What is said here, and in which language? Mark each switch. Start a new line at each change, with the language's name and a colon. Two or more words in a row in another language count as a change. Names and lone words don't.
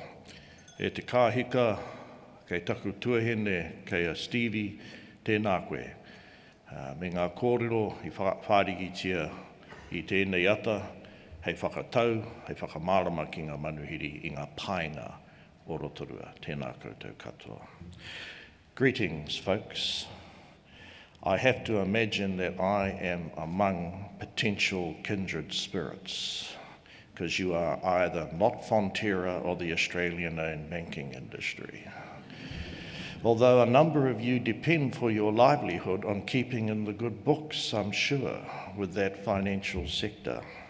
Māori: E te kāhika, kei taku tuahine, kei a Stevie, tēnā koe. Me ngā kōrero i whārigitia i tēnei ata, hei whakatau, hei whakamārama ki ngā manuhiri i ngā painga o Rotorua. Tēnā koutou katoa.
English: Greetings, folks. I have to imagine that I am among potential kindred spirits, because you are either not Fonterra or the Australian-owned banking industry. Although a number of you depend for your livelihood on keeping in the good books, I'm sure, with that financial sector.